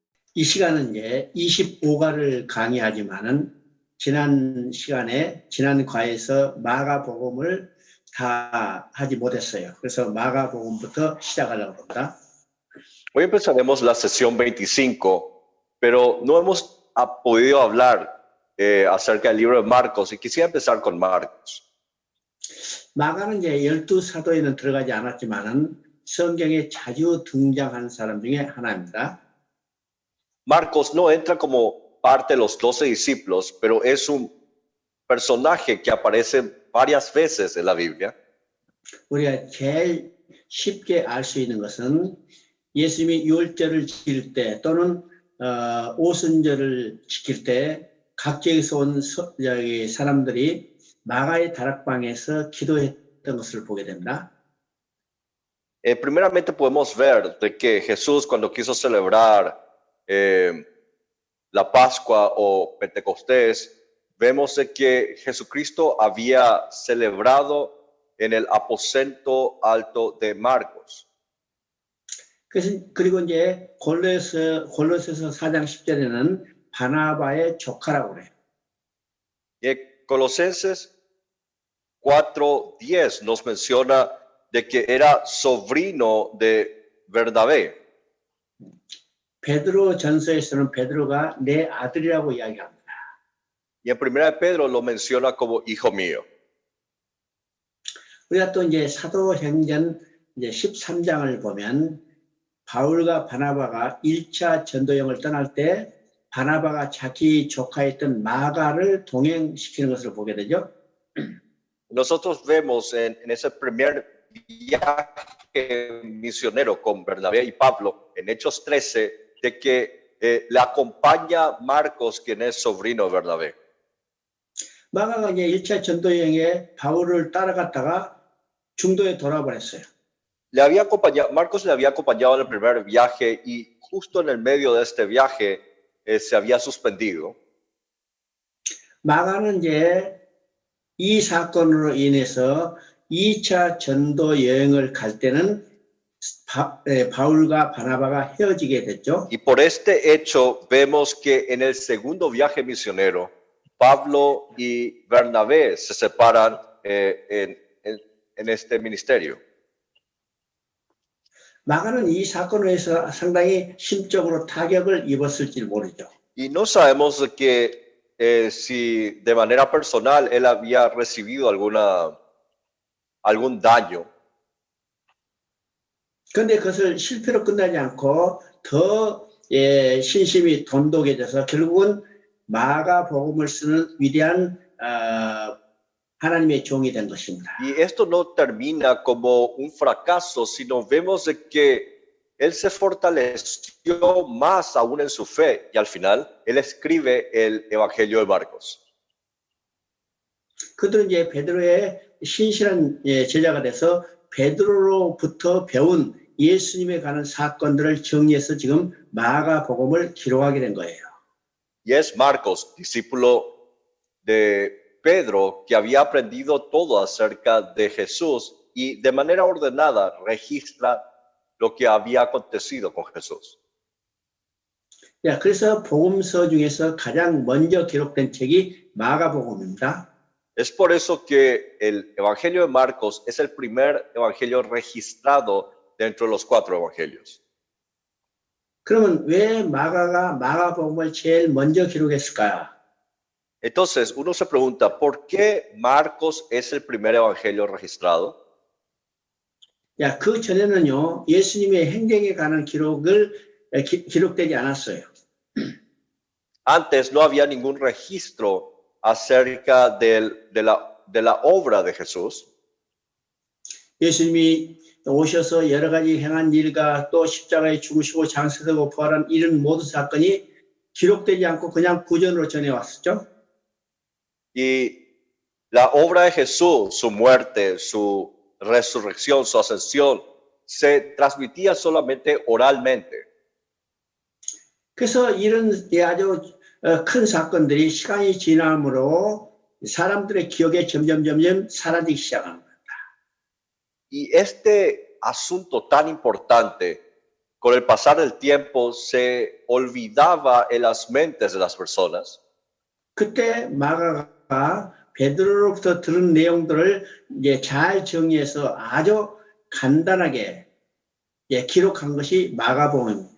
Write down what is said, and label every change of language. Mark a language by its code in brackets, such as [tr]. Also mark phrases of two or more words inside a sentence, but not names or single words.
[ko] 이 시간은 이제 25가를 강의하지만은 지난 과에서 마가복음을 다 하지 못했어요. 그래서 마가복음부터 시작하려고 합니다. [es] Hoy empezaremos la sesión 25, pero no hemos podido hablar acerca del libro de Marcos y quisiera empezar con Marcos. [ko] 마가는 이제 12사도에는 들어가지 않았지만은 성경에 자주 등장한 사람 중에 하나입니다. [es] Marcos no entra como parte de los 12 discípulos, pero es un personaje que aparece varias veces en la Biblia. [ko] 우리가 제일 쉽게 알 수 있는 것은 예수님이 유월절을 지킬 때 또는 오순절을 지킬 때 각지에서 온 사람들이 마가의 다락방에서 기도했던 것을 보게 됩니다. [es] Primeramente podemos ver de que Jesús cuando quiso celebrar la Pascua o Pentecostés, vemos de que Jesucristo había celebrado en el aposento alto de Marcos. [ko] 그리고 이제 골로새서 4장 10절에는 바나바의 조카라고 그래요. [es] Colosenses 4:10 nos menciona de que era sobrino de Bernabé. [ko] 베드로 전서에서는 베드로가 내 아들이라고 이야기합니다. [es] Y en Primera de Pedro lo menciona como hijo mío. [ko] 우리가 또 이제 사도행전 이제 13장을 보면 바울과 바나바가 1차 전도여행을 떠날 때 바나바가 자기 조카였던 마가를 동행시키는 것을 보게 되죠. [es] Nosotros vemos en ese primer viaje misionero con Bernabé y Pablo, en Hechos 13, de que le acompaña Marcos, quien es sobrino de Bernabé. [ko] 마가가 이제 1차 전도여행에 바울을 따라갔다가 중도에 돌아버렸어요. [es] Marcos le había acompañado en el primer viaje y justo en el medio de este viaje se había suspendido. [ko] 마가는 이제 이 사건으로 인해서 2차 전도 여행을 갈 때는 바울과 바나바가 헤어지게 됐죠. [es] Y por este hecho vemos que en el segundo viaje misionero Pablo y Bernabé se separan en este ministerio. [ko] 마가는 이 사건으로 해서 상당히 심적으로 타격을 입었을지 모르죠. [es] Y no sabemos que si de manera personal él había recibido algún daño. [ko] 그런데 그것을 실패로 끝나지 않고 더 신심이 돈독해져서 결국은 마가복음을 쓰는 위대한 하나님의 종이 된 것입니다. [es] Y esto no termina como un fracaso, sino vemos de que él se fortaleció más aún en su fe y al final él escribe el Evangelio de Marcos. [ko] 그들은 이제 베드로의 신실한 제자가 돼서 베드로로부터 배운 예수님에 관한 사건들을 정리해서 지금 마가복음을 기록하게 된 거예요. [es] Y es Marcos, discípulo de Pedro, que había aprendido todo acerca de Jesús y de manera ordenada registra lo que había acontecido con Jesús. [ko] 그래서 복음서 중에서 가장 먼저 기록된 책이 마가복음입니다. [es] Es por eso que el Evangelio de Marcos es el primer evangelio registrado dentro de los 4 evangelios. [ko] 그러면 왜 마가가 마가복음을 제일 먼저 기록했을까요? [es] Entonces, uno se pregunta, ¿por qué Marcos es el primer evangelio registrado? [ko] 그 전에는요, 예수님의 행정에 관한 기록되지 않았어요. [es] Antes no había ningún registro acerca de la obra de Jesús. [ko] 예수님이 오셔서 여러 가지 행한 일과 또 십자가에 죽으시고 장사되고 부활한 이런 모든 사건이 기록되지 않고 그냥 구전으로 전해왔었죠. [es] Y la obra de Jesús, su muerte, su resurrección, su ascensión, se transmitía solamente oralmente. [ko] 그래서 이런 아주 큰 사건들이 시간이 지남으로 사람들의 기억에 점점 사라지기 시작한 겁니다. [es] Y este asunto tan importante con el pasar del tiempo se olvidaba en las mentes de las personas. [ko] 그때 마가가 베드로로부터 들은 내용들을 이제 잘 정리해서 아주 간단하게 기록한 것이 마가복음입니다.